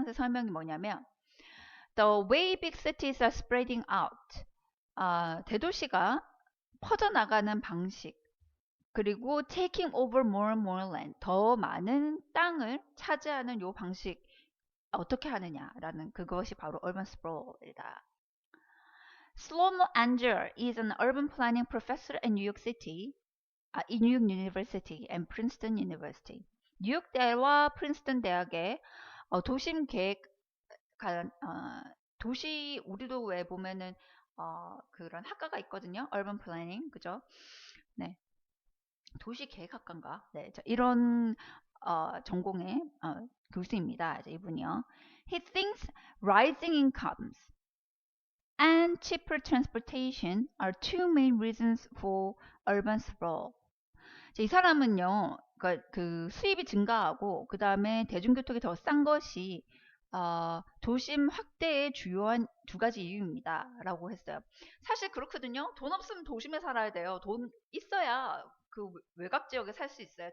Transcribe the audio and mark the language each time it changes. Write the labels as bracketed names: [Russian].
[Korean] 상세 설명이 뭐냐면 [English] The way big cities are spreading out, [Korean] 대도시가 퍼져나가는 방식, 그리고 [English] taking over more and more land, [Korean] 더 많은 땅을 차지하는 요 방식 어떻게 하느냐라는 그것이 바로 urban sprawl이다. [English] Shlomo Anger is an urban planning professor in New York City, New York University and Princeton University. [Korean] 뉴욕대와 프린스턴 대학의 도심 계획 도시 우리도 왜 보면은 그런 학과가 있거든요. [English] urban planning, 그죠? [Korean] 네. 도시 계획학과인가? 네, 이런 전공의 교수입니다. 이분이요. [English] He thinks rising incomes and cheaper transportation are two main reasons for urban sprawl. [Korean] 이 사람은요, 그 수입이 증가하고 그 다음에 대중교통이 더 싼 것이 도심 확대의 주요한 두 가지 이유입니다. 라고 했어요. 사실 그렇거든요. 돈 없으면 도심에 살아야 돼요. 돈 있어야 그 외곽 지역에 살 수 있어요.